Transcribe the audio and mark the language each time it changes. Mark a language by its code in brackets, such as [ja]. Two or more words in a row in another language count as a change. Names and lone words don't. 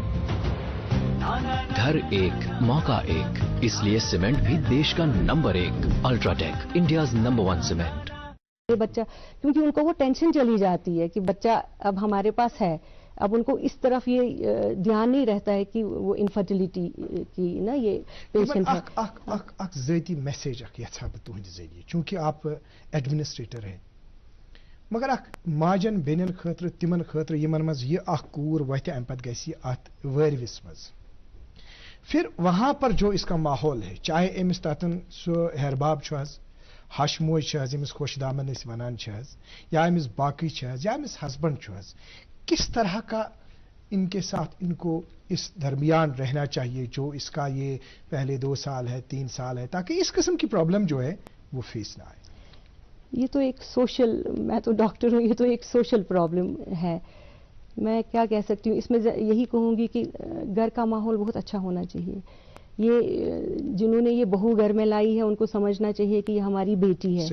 [ur] گھر ایک موقع ایک اس لیے سیمنٹ بھی دیش کا نمبر 1 الٹراٹیک انڈیاز نمبر 1 سیمنٹ بچہ کیونکہ ان کو وہ ٹینشن چلی جاتی ہے کہ بچہ اب ہمارے پاس ہے اب ان کو اس طرف یہ دھیان نہیں رہتا ہے کہ وہ انفرٹیلٹی کی نا یہ پیشنٹ [ks] ہے ذاتی میسیج اکھ یژھا بہٕ تُہنٛدِ ذٔریعہٕ [ur] چونکہ آپ ایڈمنسٹریٹر ہیں مگر [ks] اکھ ماجن بیٚنٮ۪ن خٲطرٕ تِمن خٲطرٕ یِمن منٛز یہِ اکھ کوٗر وتھِ امہِ پتہٕ گژھِ یہِ اتھ وٲرۍوِس منٛز [ur] پھر وہاں پر جو اس کا ماحول ہے چاہے [ks] أمِس تتن سُہ ہیرباب چھُ حظ ہش موج چھِ حظ أمِس خۄش دامن أسۍ ونان چھِ حظ یا أمِس باقٕے چھِ حظ یا أمِس ہسبینڈ چھُ حظ [ur] کس طرح کا ان کے ساتھ ان کو اس درمیان رہنا چاہیے جو اس کا یہ پہلے 2 سال ہے 3 سال ہے تاکہ اس قسم کی پرابلم جو ہے وہ فیس نہ آئے یہ تو ایک سوشل میں تو ڈاکٹر ہوں یہ تو ایک سوشل پرابلم ہے میں کیا کہہ سکتی ہوں اس میں یہی کہوں گی کہ گھر کا ماحول بہت اچھا ہونا چاہیے یہ جنہوں نے یہ بہو گھر میں لائی ہے ان کو سمجھنا چاہیے کہ یہ ہماری بیٹی ہے